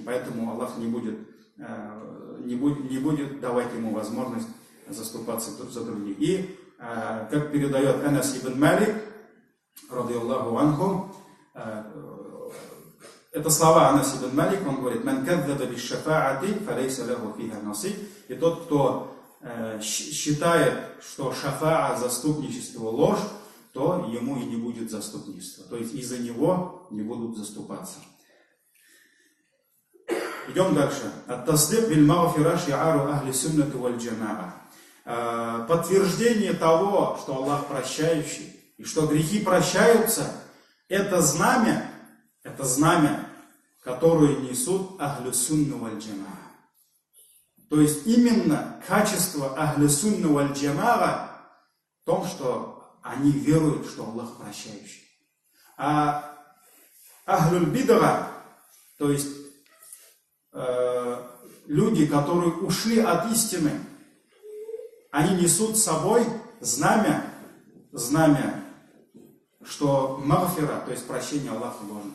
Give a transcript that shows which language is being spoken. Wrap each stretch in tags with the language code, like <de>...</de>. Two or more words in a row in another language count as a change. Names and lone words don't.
<ru>Поэтому Аллах не будет давать ему возможность заступаться за других. И как передает Анас ибн Малик,</ru> <ar>رضي الله عنه,</ar> <ru>это слова Анас ибн Малик, он говорит:</ru> <ar>«من كذب بالشفاعة فليس له فيها نصيب».</ar> <ru>И тот, кто считает, что шафаа, заступничество, ложь, то ему и не будет заступничества. То есть из-за него не будут заступаться. Идем дальше.</ru> <ar>التصديق بالمغفرة شعار أهل السنة والجماعة.</ar> <ru>Подтверждение того, что Аллах прощающий, и что грехи прощаются, это знамя, которое несут</ru> <ar>أهل السنة والجماعة.</ar> <ru>То есть именно качество</ru> <ar>أهل السنة والجماعة</ar> <ru>в том, что они веруют, что Аллах прощающий. А</ru> <ar>أهل البدعة,</ar> <ru>то есть люди, которые ушли от истины, они несут с собой знамя, что магфира, то есть прощение Аллаха должен.</ru>